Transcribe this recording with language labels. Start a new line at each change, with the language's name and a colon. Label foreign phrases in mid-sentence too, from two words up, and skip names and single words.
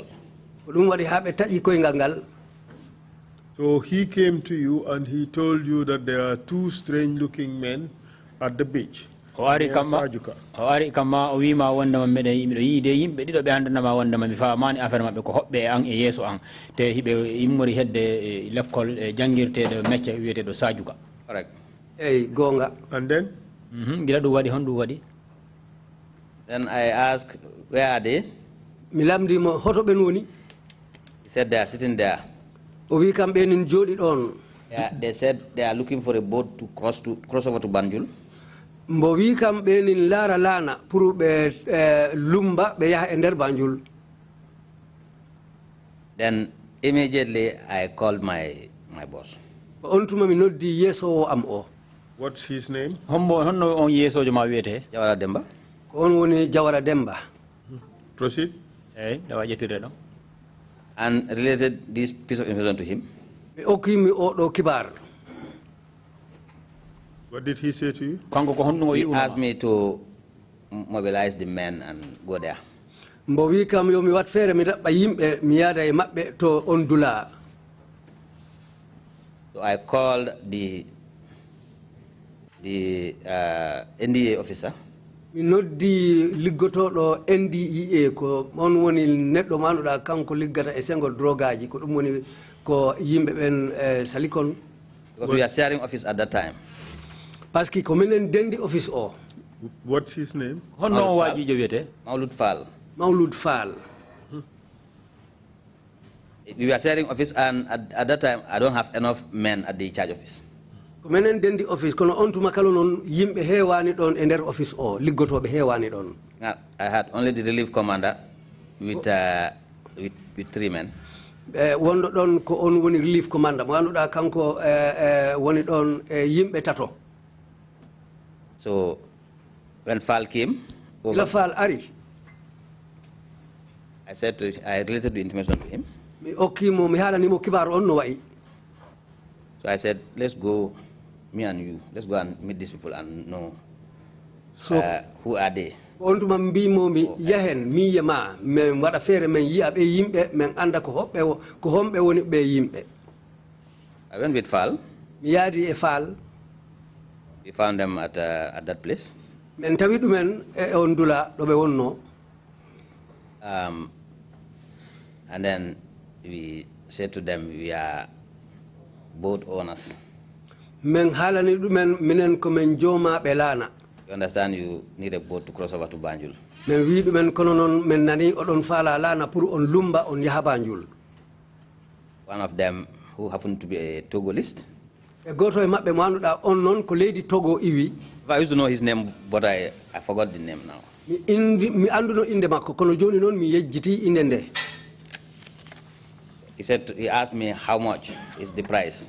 Fula: Dum wadi habe taji koyngal gal.
English: So he came to you and he told you that there are two strange-looking men at the beach.
Fula: O ari kama o wima wonde man mede yimbe yide yimbe dido be andana ma wonde man mi faamani affaire mabbe ko hobbe an e yeso an te hibe immori hedde l'école jangirte
French: de métier
Fula: wiete do Sajuka.
English: Correct.
Fula: Gonga.
English: And then?
Fula: Gila du wadi hondu wadi.
English: Then I asked, where are they?
Fula: Mi lamdi mo hoto ben woni.
English: He said they are sitting there.
Fula: O wi kambe nin jodi don.
English: They said they are looking for a boat to cross over to Banjul.
Fula: Mbo wi kambe nin lara lana pour be lumba be yaha e der Banjul.
English: Then immediately I called my boss.
Fula: On tuma mi noddi yeso am o.
English: What's his name?
Fula: Honno on yeso joma wiete.
English: Jawara Demba.
Fula: Ko on woni Jawara Demba.
English: Proceed.
Fula: Da wajetire do.
English: And related this piece of information to him.
Fula: Okimi o do kibar.
English: What did he say to you? He asked me to mobilize the men and go there.
Fula: Mbo wi kam yo mi wat fere mi dabba yimbe mi yada e mabbe to on dula.
English: So I called the NDA officer.
Fula: Mi noddi liggoto do NDA ko on woni neddo manuda kanko liggata e sengo drogaji ko dum woni ko yimbe ben salikon.
English: Because we are sharing office at that time.
French: Parce que
Fula: ko minen dendi office o.
English: What's his name?
Fula: Honno waji jo wiete.
English: Maulud Fall.
Fula: Maulud Fall.
English: We were sharing office, and at that time I don't have enough men at the charge office.
Fula: Ko menen dendi office kono on tuma kala non yimbe hewani don e der office o liggotobe hewani don.
English: I had only the relief commander with 3 men.
Fula: Wondo don ko on woni
English: relief commander
Fula: mo anduda kanko woni don yimbe tato.
English: So when Fall came over,
Fula: La Fall ari.
English: I related the information to him.
Fula: Mi okimo mi halani mo kibar on no wayi.
English: So I said, let's go, me and you, let's go and meet these people and know who are they.
Fula: On tuma mbimo mi yahen mi yama men wada fere men yiabe yimbe men anda ko hombe woni be yimbe.
English: I went with Fall.
Fula: mi yaadi e Faal.
English: We found them at that place.
Fula: Men tawi ɗumen e on dula ɗo ɓe wonno.
English: And then we said to them, we are boat owners.
Fula: Men haalani ɗumen minen komin joomaɓe laana.
English: You understand you need a boat to cross over to Banjul.
Fula: Men wi ɗumen kono noon men nani oɗon faala laana pour on lumba on yaha Banjul.
English: One of them, who happened to be a Togolist.
Fula: E goto e maɓɓe mo annduɗa on noon ko leydi Togo iwi.
English: I used to know his name, but I forgot the name now.
Fula: Mi annduno inde makko kono joni noon mi yejjiti inde nde.
English: He asked me how much is the price.